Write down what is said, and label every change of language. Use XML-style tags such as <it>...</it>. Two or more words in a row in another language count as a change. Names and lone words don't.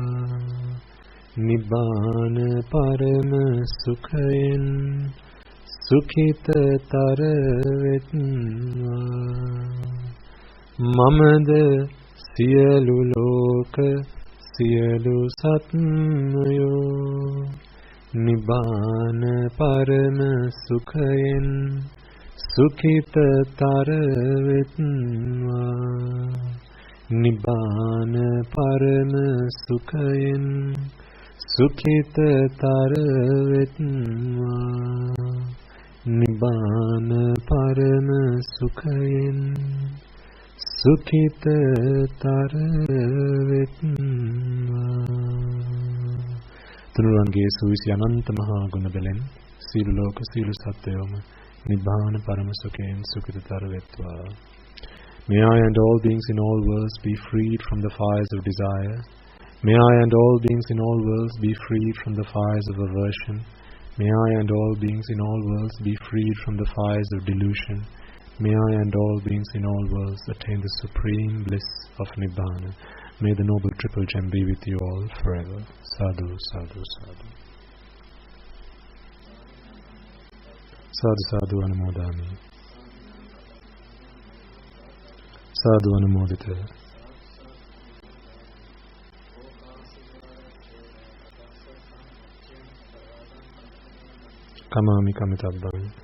<si>නිබ්බාන පරම සුඛයෙන් සුඛිතතර වෙත්වා. මමද සියලු ලෝක සියලු සත්වයෝ නිබ්බාන පරම සුඛයෙන් සුඛිතතර වෙත්වා නිබ්බාන පරම සුඛයෙන් සුඛිතතර වෙත්වා නිබ්බාන පරම සුඛයෙන් සුඛිතතර වෙත්වා. තුනුරුවන්ගේ සුවිසි අනන්ත මහා ගුණ බලෙන් සියලු ලෝක සියලු සත්වයෝම නිබ්බාන පරම සුඛයෙන් සුඛිතතර වෙත්වා.</si> <en>May I and all beings in all worlds be freed from the fires of desire. May I and all beings in all worlds be freed from the fires of aversion. May I and all beings in all worlds be freed from the fires of delusion. May I and all beings in all worlds attain the supreme bliss of Nibbana. May the noble triple gem be with you all forever.</en> <pi>Sadhu, sadhu, sadhu. Sadhu, sadhu, anumodami. Sadhu, anumodita. Kamami kamitabban.</pi>